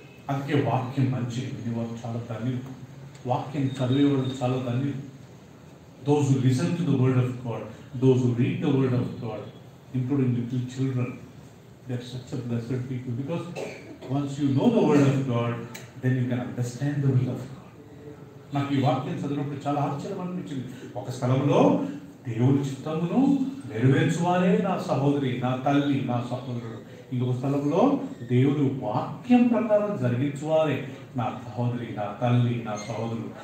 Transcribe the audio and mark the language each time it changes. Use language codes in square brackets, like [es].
[te] అందుకే వాక్యం మంచిది, వినేవారు చాలా ధన్యులు, వాక్యం చదివేవాళ్ళు చాలా ధన్యులు. [en] Those who listen to the word of God, those who read the word of God, including little children, they are such a blessed people, because once you know the word of God, then you can understand the will of God. [te] నాకు ఈ వాక్యం చదివినప్పుడు చాలా ఆశ్చర్యం అనిపించింది. ఒక స్థలంలో దేవుని చిత్తమును నెరవేర్చువారే నా సహోదరి, నా తల్లి, నా సహోదరుడు. ఇంకొక స్థలంలో దేవుని వాక్యం ప్రకారం జరిగించువారే నా సహోదరి, నా తల్లి, నా సహోదరుడు.